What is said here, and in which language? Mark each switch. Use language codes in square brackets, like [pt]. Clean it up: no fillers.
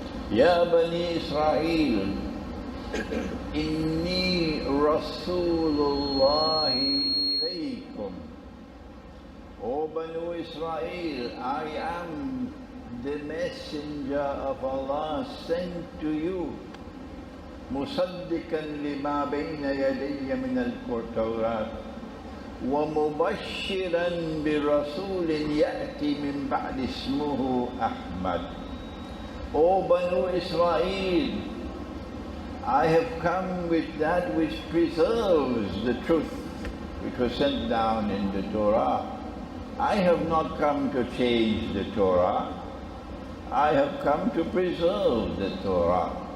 [ar] Ya Bani Israel, Inni Rasulullahi ilaykum. [en] O Banu Israel, I am the messenger of Allah sent to you. [ar] مصدقا لما بين يدي من التوراة ومبشرا برسول يأتي من بعد اسمه أحمد. [en] O Banu Israel, I have come with that which preserves the truth which was sent down in the Torah. I have not come to change the Torah. I have come to preserve the Torah.